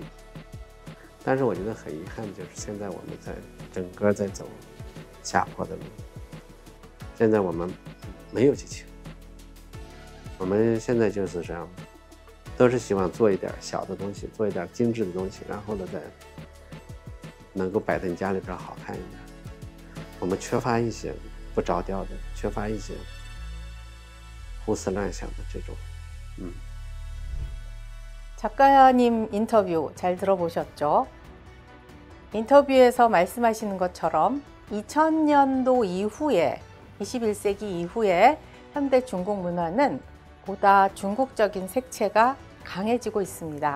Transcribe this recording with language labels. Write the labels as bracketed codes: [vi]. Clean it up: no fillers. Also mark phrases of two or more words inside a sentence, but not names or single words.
[zh] 但是我觉得很遗憾，就是现在我们在整个在走下坡的路，现在我们没有激情，我们现在就是这样，都是希望做一点小的东西，做一点精致的东西，然后呢再能够摆在你家里边好看一点。我们缺乏一些不着调的，缺乏一些胡思乱想的这种 [ko] 작가님 인터뷰 잘 들어보셨죠? 인터뷰에서 말씀하시는 것처럼 2000년도 이후에 21세기 이후에 현대 중국 문화는 보다 중국적인 색채가 강해지고 있습니다.